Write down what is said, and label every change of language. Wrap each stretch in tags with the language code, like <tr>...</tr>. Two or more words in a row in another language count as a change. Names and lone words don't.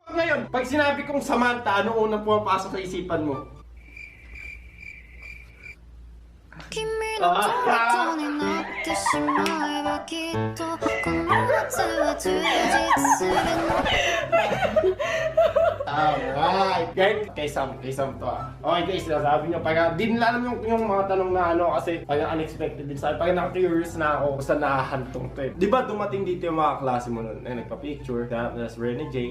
<tl>ngayon, pag sinabi kong Samantha, ano unang pumapasok sa isipan mo?</tl> <ja>君の虜になってしまえばきっとこの夏は充実するの</ja> <tl>Alright! Guys, kay Sam to ah. Okay guys, sinasabi nyo, pag di nila alam yung mga tanong na ano kasi pag unexpected din sa akin, pag naka-curious na ako kung saan nakahantong to eh. Di ba dumating dito yung mga klase mo nun, nagpa-picture, na si Renny J.</tl>